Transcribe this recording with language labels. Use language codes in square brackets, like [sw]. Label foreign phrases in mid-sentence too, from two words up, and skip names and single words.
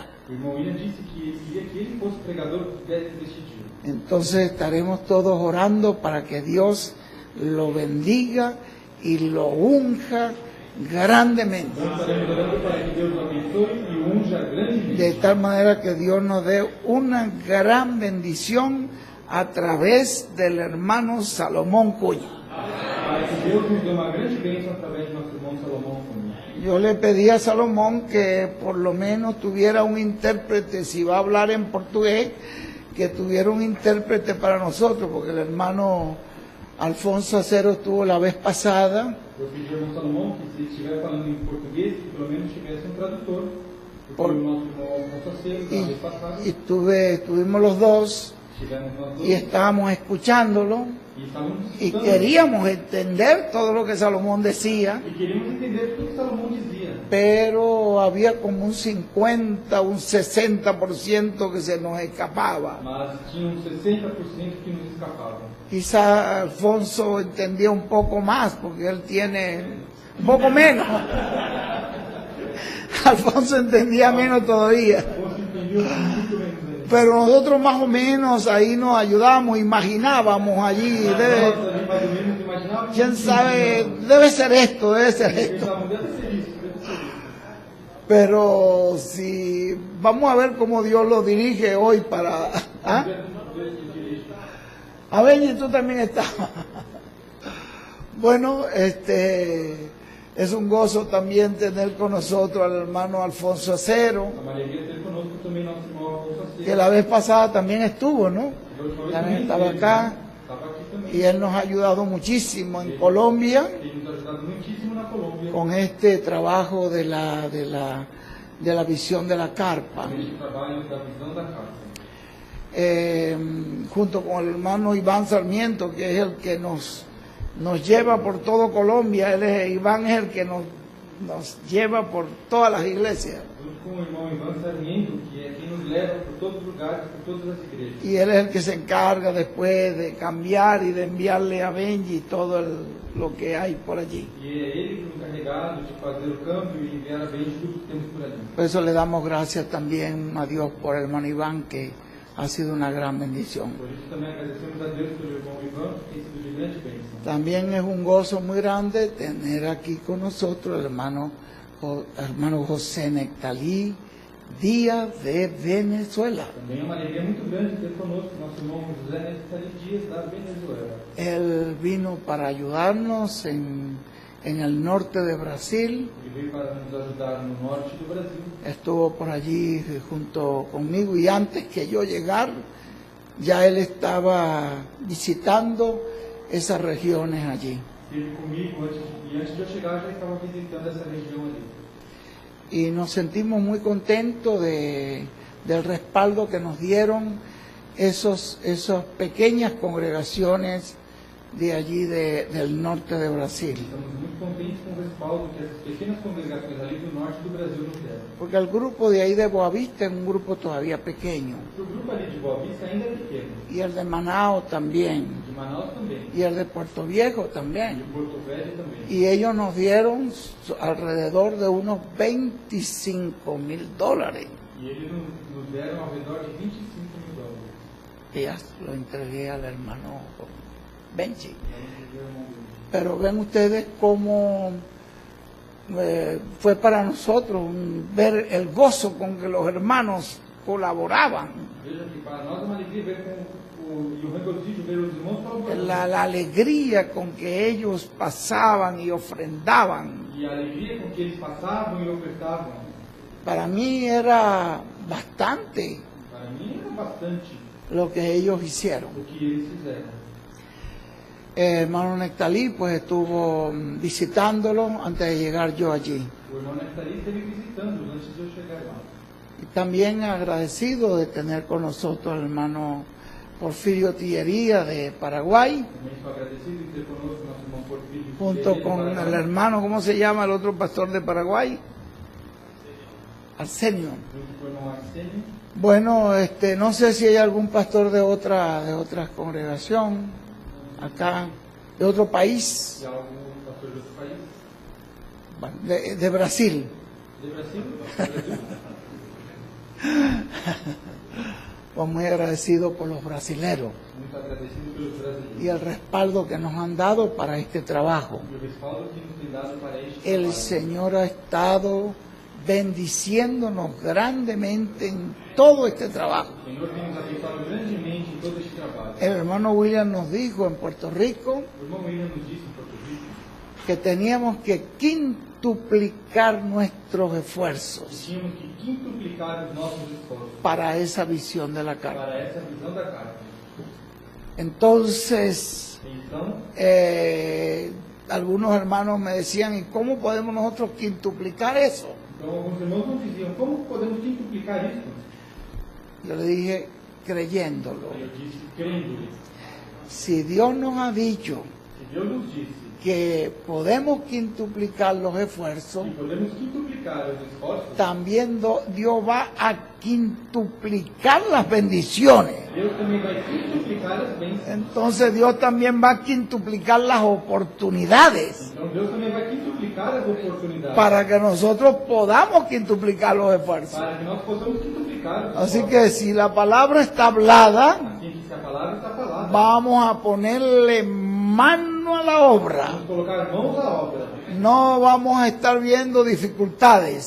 [pt] O irmão William disse que ele queria que ele fosse pregador deste dia. [es] Entonces estaremos todos orando para que Dios lo bendiga y lo unja grandemente. [pt] Nós estaremos orando para que Deus o abençoe e o unja grandemente. [es] De tal manera que Dios nos dé una gran bendición a través del hermano Salomón Cunha. [pt] Para que Deus nos dê uma grande bênção através de nosso irmão Salomão Cunha. [es] Yo le pedí a Salomón que por lo menos tuviera un intérprete, si va a hablar en portugués, que tuviera un intérprete para nosotros, porque el hermano Alfonso Acero estuvo la vez pasada. [pt] Eu pedi ao irmão Salomão que, se estiver falando em português, que pelo menos tivesse um tradutor. Porque o nosso irmão Alfonso Aceiro, na vez passada, [es] Y estuvimos los dos [pt] estivemos nós dois [es] y estábamos escuchándolo [pt] e estávamos [es] y [pt] escutando. [es] queríamos entender todo lo que Salomón decía, [pt] E queríamos entender tudo que Salomão dizia. [es] pero había como un 50, un 60% que se nos escapaba. [pt] Mas tinha 60% que nos escapava. [es] Quizá Alfonso entendía un poco más, porque él tiene un poco menos. Alfonso entendía menos todavía. [pt] Alfonso entendeu muito menos ainda. [es] Pero nosotros más o menos ahí nos ayudamos, imaginábamos allí, [pt] Nós ali mais ou menos imaginávamos. [es] quién sabe, debe ser esto, debe ser esto. [pt] Pensavam, deve ser isso, deve ser isso. [es] Pero si vamos a ver cómo Dios lo dirige hoy para... ¿ah? A Benji, tú también estás. Bueno, es un gozo también tener con nosotros al hermano Alfonso Acero, [pt] A maioria ter conosco também nosso irmão Alfonso Acero. [es] que la vez pasada también estuvo, ¿no? También estaba acá [pt] Estava aqui também. [es] y él nos ha ayudado muchísimo en Colombia [pt] Tem nos ajudado muitíssimo na Colômbia. [es] con este trabajo de la visión de la carpa. [pt] Com este trabalho da visão da carta. [es] Junto con el hermano Iván Sarmiento, que es el que nos lleva por todo Colombia. Iván es el que nos lleva por todas las iglesias. [pt] Junto com o irmão Ivan Sarmiento, que é quem nos leva por todos os lugares, por todas as igrejas. [es] Y él es el que se encarga después de cambiar y de enviarle a Benji todo lo que hay por allí. [pt] E é ele o encarregado de fazer o câmbio e enviar a Benji tudo que temos por ali. [es] Por eso le damos gracias también a Dios por el hermano Iván, que ha sido una gran bendición. [pt] Por isso também agradecemos a Deus pelo irmão Ivan, que tem sido de grande bênção. [es] También es un gozo muy grande tener aquí con nosotros el hermano José Nectalí Díaz de Venezuela. [pt] Também é uma alegria muito grande ter conosco nosso irmão José Nectalí Dias da Venezuela. [es] Él vino para ayudarnos en el norte de Brasil. [pt] Ele veio para nos ajudar no norte do Brasil. [es] Estuvo por allí junto conmigo y antes que yo llegar, ya él estaba visitando esas regiones allí. [pt] Esteve comigo antes de eu chegar, já estava visitando essa região ali. [es] Y nos sentimos muy contentos del respaldo que nos dieron esas pequeñas congregaciones de allí del norte de Brasil. [pt] Estamos muito contentes com o respaldo que essas pequenas congregações ali do norte do Brasil nos deram. [es] Porque el grupo de ahí de Boavista es un grupo todavía pequeño. [pt] O grupo ali de Boa Vista ainda é pequeno, [es] Y el de Manao también. [pt] de Manaus também, [es] Y el de Puerto Viejo de también. [pt] Porto Velho também. [es] Y ellos nos dieron alrededor de unos $25,000. [pt] E eles nos deram ao redor de $25,000. [es] Y ya lo entregué al hermano Benji. [pt] Então, nos deram [es] Pero ven ustedes cómo fue para nosotros ver el gozo con que los hermanos colaboraban, [pt] Veja que para nós é uma alegria ver e o regocijo ver os irmãos colaborando. [es] la alegría con que ellos pasaban y ofrendaban. [pt] E a alegria com que eles passavam e ofertavam, [es] Para mí era bastante [pt] para mim era bastante [es] lo que ellos hicieron. [pt] o que eles fizeram. [es] Hermano Nectalí pues estuvo visitándolo antes de llegar yo allí. [pt] O irmão Nectalí esteve visitando antes de eu chegar lá. [es] Y también agradecido de tener con nosotros al hermano Porfirio Tillería de Paraguay, [pt] Também estou agradecido de ter conosco nosso irmão Porfírio. [es] junto de con Paraguai, el hermano, ¿cómo se llama el otro pastor de Paraguay? Arsenio. [pt] Junto com o irmão Arsenio. [es] Bueno, no sé si hay algún pastor de otra congregación acá, de otro país, [pt] E algum pastor de outro país. [es] bueno, de Brasil. [pt] De Brasil. Brasil. [es] Pues muy agradecido por los brasileros [pt] Muito agradecido pelos brasileiros. [es] y el respaldo que nos han dado para este trabajo. [pt] E o respaldo que nos tem dado para este [es] El [pt] trabalho. [es] Señor ha estado bendiciéndonos grandemente en todo este trabajo. [pt] O Senhor tem nos abençoado grandemente em todo este trabalho. [es] El hermano William nos dijo en Puerto Rico [pt] O irmão William nos disse em Porto Rico [es] que teníamos que quintuplicar nuestros que esfuerzos [pt] tínhamos que quintuplicar os nossos esforços [es] para esa visión de la carta. [pt] para essa visão da carta. [es] Entonces, [pt] Então, [es] algunos hermanos me decían, ¿y cómo podemos nosotros quintuplicar eso? [pt] alguns irmãos nos diziam, como podemos quintuplicar isso? [es] Yo le dije, creyéndolo. [pt] Aí eu disse, crendo-lhe. [es] Si Dios nos ha dicho [pt] Se Deus nos disse [es] que podemos quintuplicar los esfuerzos, [pt] que podemos quintuplicar os esforços, [es] también Dios va a quintuplicar las bendiciones. [pt] Deus também vai quintuplicar as bênçãos. [es] Entonces Dios también va a quintuplicar las oportunidades [pt] Então Deus também vai quintuplicar as oportunidades [es] para que nosotros podamos quintuplicar los esfuerzos. [pt] para que nós possamos quintuplicar purificar. [es] Así que si la palabra está hablada, [pt] Assim que se a palavra está falada, [es] vamos a ponerle mano a la obra. [pt] vamos colocar mãos à obra. [es] No vamos a estar viendo dificultades,